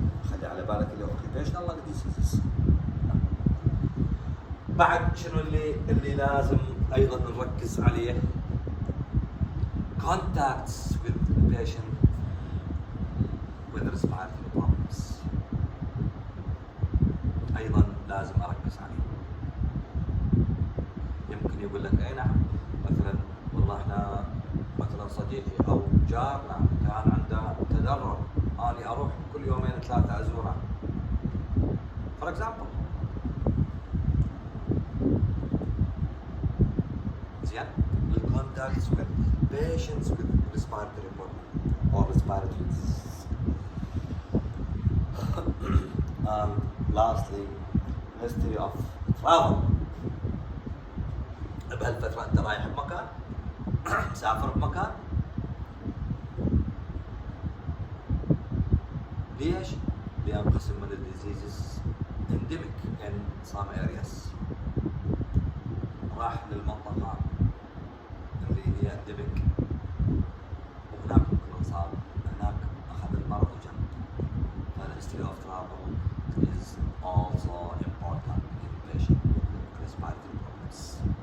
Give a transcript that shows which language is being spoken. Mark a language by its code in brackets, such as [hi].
[ar] خلي على بالك اللي [en] Occupational lung diseases. [ar] بعد شنو اللي لازم ايضا نركز عليه؟ [en] contacts with the patient with respiratory problems. [ar] ايضا لازم اركز عليه. يمكن يقول لك اي نعم مثلا والله احنا مثلا صديقي او جارنا كان عنده تدرب، اني اروح كل يومين ثلاثه ازوره. [en] For example. زين؟ contacts with patients with respiratory problem or respiratory disease. And lastly, history of travel. [ar] بهالفترة أنت رايح بمكان، مسافر بمكان. ليش؟ لأن قسم من الديزيزز [en] endemic in some areas. [ar] راح للمنطقة اللي هي endemic وهناك ممكن صار هناك أخذ المرض وجا. [en] فالhistory of travel is also important in patient with respiratory problems.